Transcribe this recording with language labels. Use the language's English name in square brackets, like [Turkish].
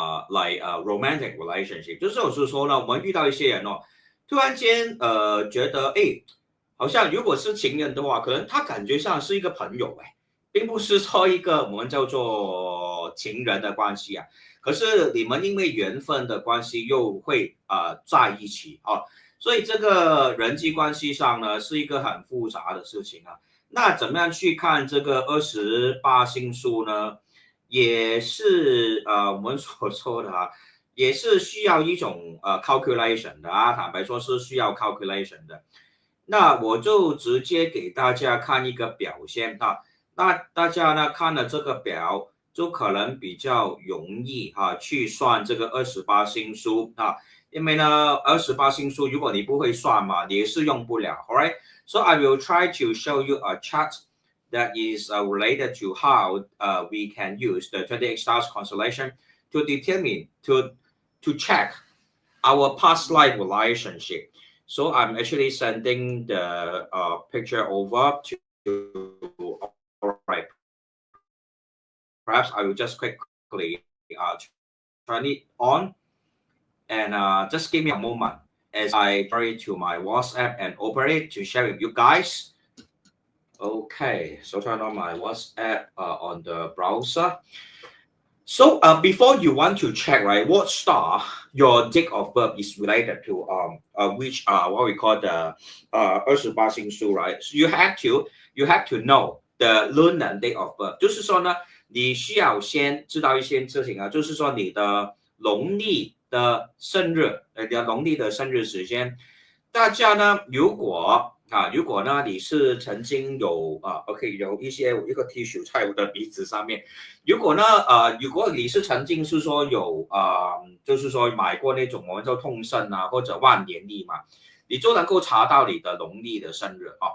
[English] like romantic relationship， [Chinese] 就是说呢，我们遇到一些人哦，突然间觉得好像如果是情人的话，可能他感觉上是一个朋友并不是说一个我们叫做情人的关系啊。可是你们因为缘分的关系又会在一起啊，所以这个人际关系上呢是一个很复杂的事情啊。那怎么样去看这个28星宿呢？也是我们所说的也是需要一种calculation 的坦白说是需要 calculation 的。那我就直接给大家看一个表现那大家呢看了这个表，就可能比较容易去算这个28星宿因为呢28星宿如果你不会算嘛，你也是用不了。 [English] Alright, so I will try to show you a chart that is related to how we can use the 28 stars constellation to determine to check our past life relationship. So I'm actually sending the picture over to. All right, perhaps I will just quickly turn it on and just give me a moment as I turn it to my WhatsApp and open it to share with you guys. Okay, so turn on my WhatsApp on the browser. So before you want to check, right, what star your date of birth is related to, which what we call the 28星宿, right? So you have to know the lunar date of birth. [Chinese] 就是说呢，你需要先知道一些事情就是说你的农历的生日，你的农历的生日时间。大家呢，如果呢你是曾经有OK 有一个 tissue 在我的鼻子上面，如果你是曾经是说有就是说买过那种我们叫痛胜或者万年历嘛，你就能够查到你的农历的生日